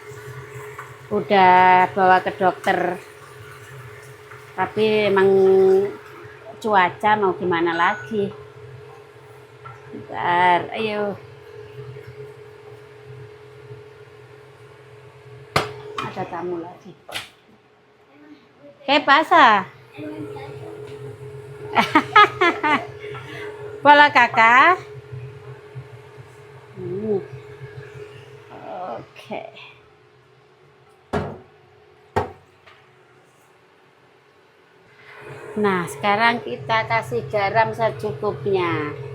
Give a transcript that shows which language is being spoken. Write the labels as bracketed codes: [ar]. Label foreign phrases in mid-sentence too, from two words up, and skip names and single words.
[id] Udah bawa ke dokter. Tapi emang cuaca mau gimana lagi. Bentar, ayo. Ada tamu lagi. [es] ¿Qué pasa? Hola kakak. [id] Oke. Nah, sekarang kita kasih garam secukupnya.